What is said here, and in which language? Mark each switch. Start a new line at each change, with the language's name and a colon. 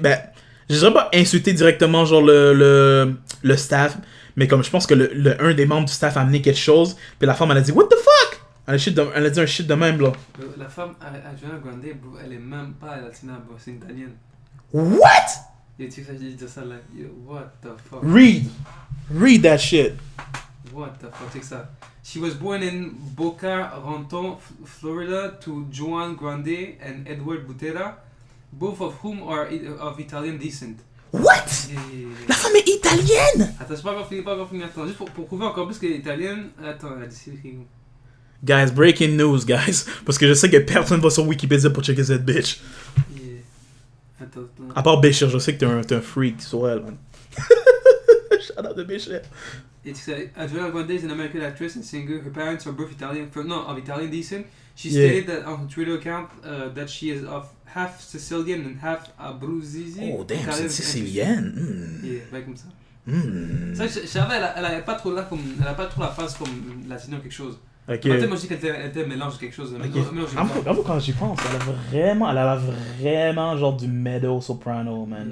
French: Ben, je dirais pas insulté directement, genre, le staff, mais comme je pense que un des membres du staff a amené quelque chose, puis la femme, elle a dit «
English: What the fuck?
French: Elle a dit un shit de même, là. La femme, Adriana Grande, bro, elle est même pas latina, bro, c'est une italienne.
English: What?
French: Et tu sais que j'ai dit ça là, yo,
English: what the fuck? Read that shit. What the fuck,
French: c'est ça.
English: She was born in Boca Raton, Florida, to Joan Grande and Edward Butera, both of whom are of Italian descent. What?
French: La femme est italienne! Attends, c'est pas encore fini, attends, juste pour prouver encore plus qu'elle est italienne. Attends, elle a dit c'est écrit où?
English: Guys, breaking news, guys.
French: Parce que je sais que personne va sur Wikipédia pour checker cette bitch.
English: Yeah.
French: Attends. À part Béchir, je sais que t'es un freak sur elle, man.
English: Shout out to Béchir. It's Adriana Grande is an American actress and singer. Her parents are both of Italian descent. She Yeah. stated that on her Twitter account that she is of half Sicilian and half Abruzzese. Oh, damn, Italian
French: c'est sicilienne. Yeah, ouais, comme ça. Mm. Ça, je savais, elle a pas trop la face comme latino ou quelque chose.
English: Ok.
French: En fait, moi je dis qu'elle était un mélange de quelque chose. J'avoue, quand j'y pense, elle a vraiment genre du meadow soprano, man.